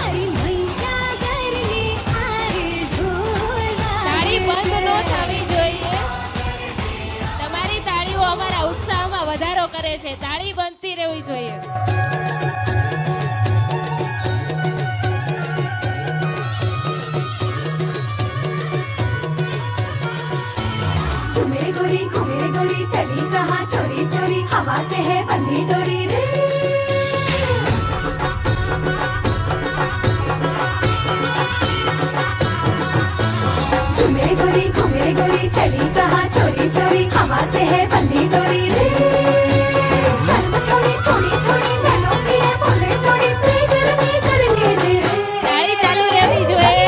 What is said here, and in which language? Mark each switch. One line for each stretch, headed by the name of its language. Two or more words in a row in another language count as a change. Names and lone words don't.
Gujarati: તાળી બંધ ન થવી જોઈએ તમારી તાળીઓ અમારા ઉત્સાહમાં વધારો કરે છે તાળી બનતી રહેવી જોઈએ
Hindi: झूमे गोरी घूमे गोरी चली कहाँ चोरी चोरी हवा से है बंधी डोरी रे झूमे गोरी घूमे गोरी चली कहाँ चोरी चोरी हवा से है बंधी डोरी रे शर्म छोड़ी थोड़ी थोड़ी नैनों की है बोले छोड़ी प्रेशर नहीं करने दे रे
Gujarati: તાળી ચાલુ રહેવી જોઈએ